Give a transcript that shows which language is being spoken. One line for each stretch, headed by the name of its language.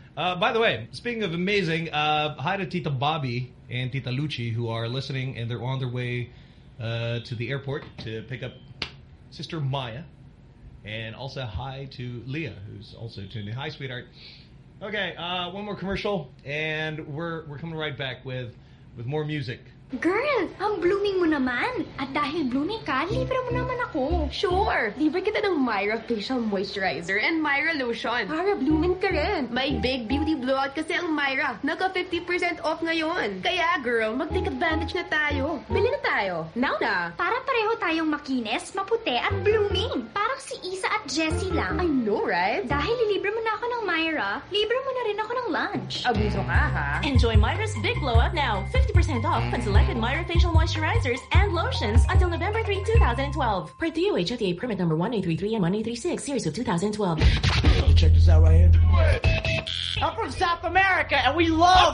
English: By the way, speaking of amazing, hi to Tita Bobby and Tita Lucci, who are listening, and they're on their way to the airport to pick up Sister Maya. And also hi to Leah, who's also tuned in. Hi, sweetheart. Okay, one more commercial, and we're coming right back with more music.
Filipino: Girl, ang blooming mo naman. At dahil blooming ka, libre mo naman ako. Sure, libre kita ng Myra Facial Moisturizer and Myra Lotion. Para blooming ka rin. May big beauty blowout kasi ang Myra. Naka 50% off ngayon. Kaya girl, mag-take advantage na tayo. Bili na tayo. Now na. Para pareho tayong makinis, maputi at blooming. Parang si Isa at Jessie lang.
English: I know, right?
Filipino: Dahil libre mo na ako ng Myra, libre mo na rin ako ng lunch. Abuso ka, ha?
English: Enjoy Myra's big blowout now. 50% off selected Myra facial moisturizers and lotions until November 3, 2012. Part 3 OHFDA permit number 1833 and 1836, series of 2012. Check this out right here. I'm from South America and we love.